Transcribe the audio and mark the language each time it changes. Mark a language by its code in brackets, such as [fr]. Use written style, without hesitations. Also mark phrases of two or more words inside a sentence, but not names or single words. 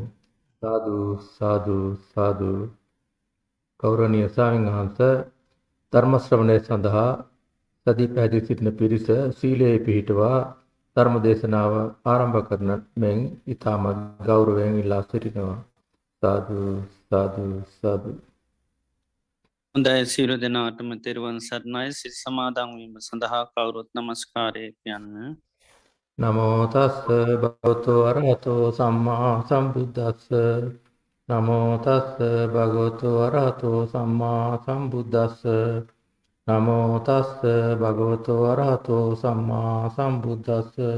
[si] සාදු සාදු සාදු ගෞරවනීය ස්වාමීන් වහන්සේ ධර්ම ශ්‍රවණය සඳහා සදී පැහැදී සිටින පිරිස සීලයේ පිහිටවා ධර්ම දේශනාව ආරම්භ කරන මෙන් ඊටම ගෞරවයෙන් ඉල්ලා සිටිනවා. සාදු සාදු සාදු හොඳයි සියලු දෙනාටම තෙරුවන් සරණයි. සිල් සමාදන් වීම සඳහා කවුරුත් නමස්කාරය කියන්න. [pi] නමෝ තස්ස භගවතු අරහතෝ සම්මා සම්බුද්දස්ස නමෝ තස්ස භගවතු අරහතෝ සම්මා සම්බුද්දස්ස නමෝ තස්ස භගවතු අරහතෝ සම්මා සම්බුද්දස්ස